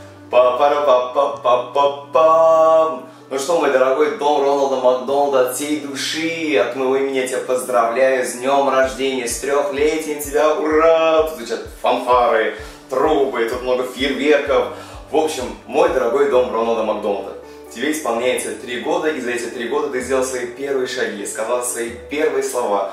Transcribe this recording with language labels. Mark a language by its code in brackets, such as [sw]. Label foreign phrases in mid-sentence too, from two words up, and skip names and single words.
[ru] Па-пара-па-па-па-па-пам. Ну что, мой дорогой Дон Роналда Макдональда, от всей души, от моего имени я тебя поздравляю с днем рождения, с 3-летием тебя, ура! Тут звучат фанфары, трубы, тут много фейерверков. В общем, мой дорогой Дон Роналда Макдональда, тебе исполняется 3 года, и за эти 3 года ты сделал свои первые шаги, сказал свои первые слова.